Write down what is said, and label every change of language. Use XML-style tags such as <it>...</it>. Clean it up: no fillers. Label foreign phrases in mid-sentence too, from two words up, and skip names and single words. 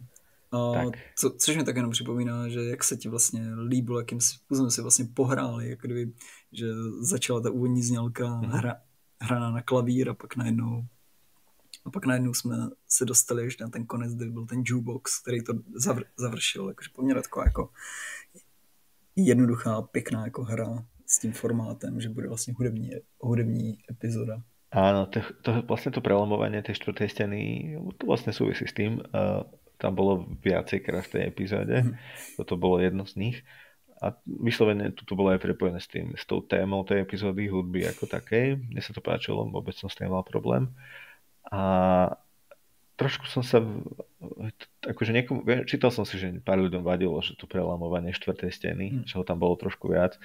<cs>Což mi tak jenom připomíná, že jak se ti vlastně líbilo, jakým způsobem si vlastně pohráli, jako kdyby, že začala ta úvodní znělka hraná na klavír a pak najednou jsme se dostali až na ten konec, kde byl ten jukebox, který to završil. Jakože poměrně taková jako jednoduchá, pěkná jako hra s tím formátem, že bude vlastně hudební epizoda.</cs> <sk>Áno, vlastne to prelomovanie tej štvrtej steny, to vlastne súvisí s tým. Tam bolo viacej krát v tej epizóde. Toto bolo jedno z nich. A vyslovene toto bolo aj prepojené s tou témou tej epizódy hudby ako takej. Mne sa to páčilo, vôbec som s tým mal problém. A trošku som sa, akože čítal som si, že pár ľuďom vadilo, že to prelamovanie štvrtej steny, že ho tam bolo trošku viac.</sk>